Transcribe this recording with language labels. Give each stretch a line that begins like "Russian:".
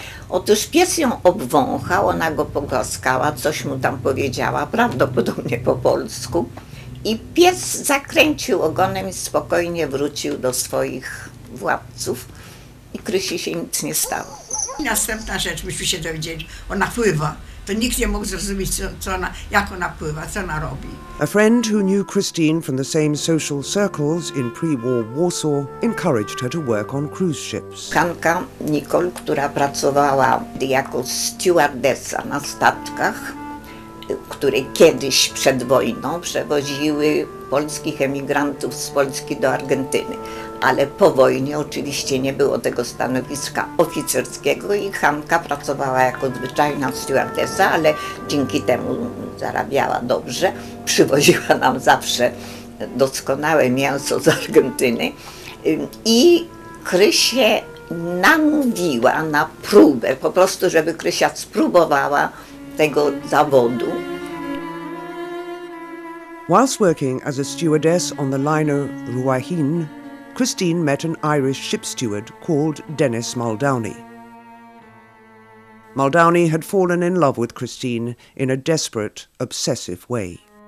Polish: Otóż pies ją obwąchał, ona go pogłaskała, coś mu tam powiedziała, prawdopodobnie po polsku. I pies zakręcił ogonem i spokojnie wrócił do swoich władców. I Krysi się nic nie stało. I następna rzecz, myśmy się dowiedzieli, ona pływa. To nikt nie mógł zrozumieć, jak ona pływa, co ona robi.
English: A friend who knew Christine from the same social circles in pre-war Warsaw encouraged her to work on cruise ships.
Polish: Hanka Nicole, która pracowała jako stewardessa na statkach, które kiedyś przed wojną przewoziły polskich emigrantów z Polski do Argentyny. Ale po wojnie oczywiście nie było tego stanowiska oficerskiego i Hanka pracowała jako zwyczajna stewardessa, ale dzięki temu zarabiała dobrze. Przywoziła nam zawsze doskonałe mięso z Argentyny i Krysię namówiła na próbę, po prostu żeby Krysia spróbowała tego zawodu.
English: Whilst working as a stewardess on the liner Ruahin, Christine met an Irish ship steward called Dennis Muldowney. Muldowney had fallen in love with Christine in a desperate, obsessive way.